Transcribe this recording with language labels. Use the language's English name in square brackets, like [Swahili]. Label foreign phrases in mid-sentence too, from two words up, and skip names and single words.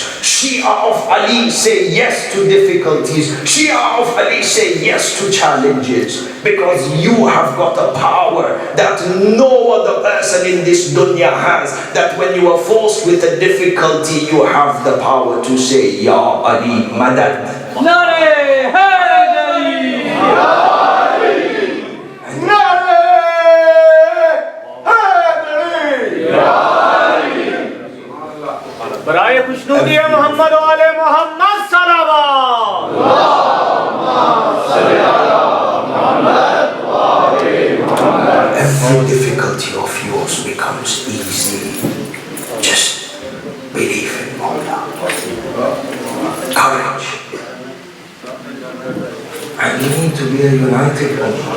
[English] Shia of Ali say yes to difficulties. Shia of Ali say yes to challenges, because you have got a power that no other person in this dunya has, that when you are forced with a difficulty, you have the power to say, [Urdu] یا علی، مدد. نعرۂ حیدری! یا علی! نعرۂ حیدری! یا علی! برائے خوشنودی ہے محمد والے محمد صلوات. [English] Every difficulty of yours becomes easy. Just believe in Allah. Courage. And we need to be a united ummah.